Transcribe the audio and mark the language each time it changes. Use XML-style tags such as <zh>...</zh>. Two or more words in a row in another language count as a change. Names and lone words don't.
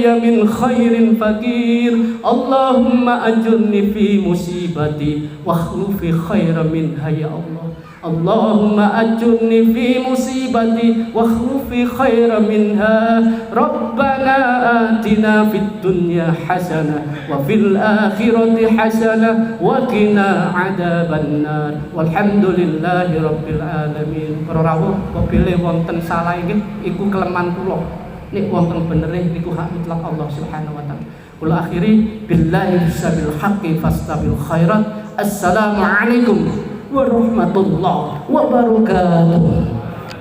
<ar>من خير فقير اللهم أجرني في مصيبتي واخلف خيرا منها يا الله اللهم أجرني في مصيبتي واخلف خيرا منها ربنا آتنا في الدنيا حسنة وفي الآخرة حسنة وقنا عذاب النار والحمد لله رب العالمين.</ar> <jv>Para rawuh kepilih wonten salah iku kelemahan kula nek wonten bener niku hak mutlak Allah</jv> <ar>سبحانه وتعالى.</ar> <jv>Kula akhiri</jv> <ar>بالله بسبيل الحق فاستبقوا الخيرات. السلام عليكم ورحمة الله وبركاته.</ar>